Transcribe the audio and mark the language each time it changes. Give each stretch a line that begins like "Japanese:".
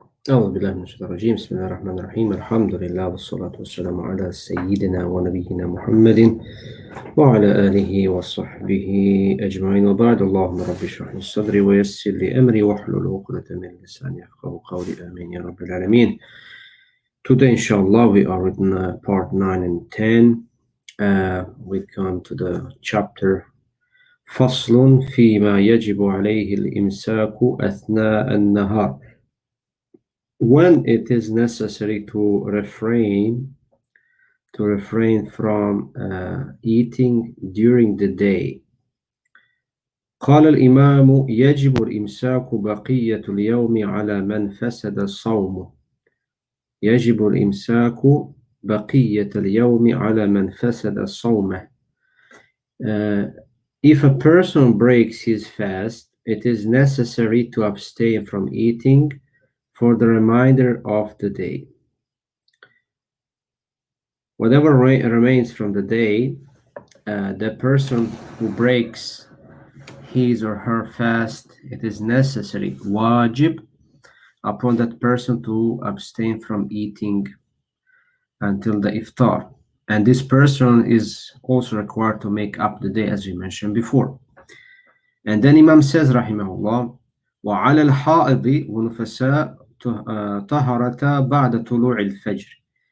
Arabic: أعوذ بالله من الشيطان الرجيم بسم الله الرحمن الرحيم الحمد لله والصلاة والسلام على سيدنا ونبينا محمد وعلى آله وصحبه أجمعين وبعد اللهم رب اشرح لي صدري ويسر لي أمري واحلل عقدة من لساني يفقهوا قولي آمين يا رب العالمين.
English: Today inshallah we are in part 9 and 10. We come to the chapter
Arabic: فصل فيما يجب عليه الإمساك أثناء النهار.
English: When it is necessary to refrain from eating during the day.
Arabic: قال الإمام يجب الإمساك بقية اليوم على من فسد صومه. يجب الإمساك بقية اليوم على من فسد صومه.
English: If a person breaks his fast, it is necessary to abstain from eating for the remainder of the day. Whatever remains from the day, the person who breaks his or her fast, it is necessary, wajib, upon that person to abstain from eating until the iftar. And this person is also required to make up the day, as we mentioned before. And then Imam says,
Arabic: rahimahullah, وعلى الحائض ونفساء طهرتا بعد طلوع الفجر.